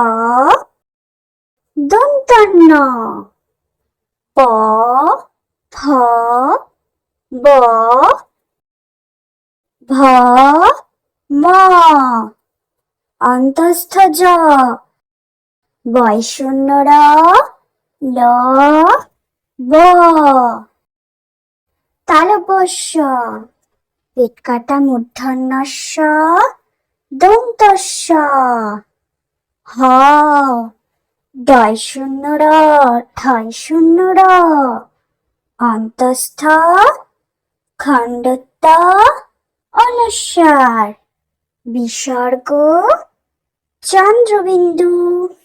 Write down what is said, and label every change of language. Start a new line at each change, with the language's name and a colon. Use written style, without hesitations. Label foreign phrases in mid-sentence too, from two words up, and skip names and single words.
Bangla: দন্তন্য প, ফ, ব, ভ, ম, অন্তস্থ জ, বয়শূন্য র, ল, ব, তালব্য পেট কাটা মূর্ধন্য ষ, দন্তস্ব, হ, ডয়শূন্য র, ঠয়শূন্য র, অন্তস্থ খণ্ডত্ব অনুস্বার, বিসর্গ চন্দ্রবিন্দু।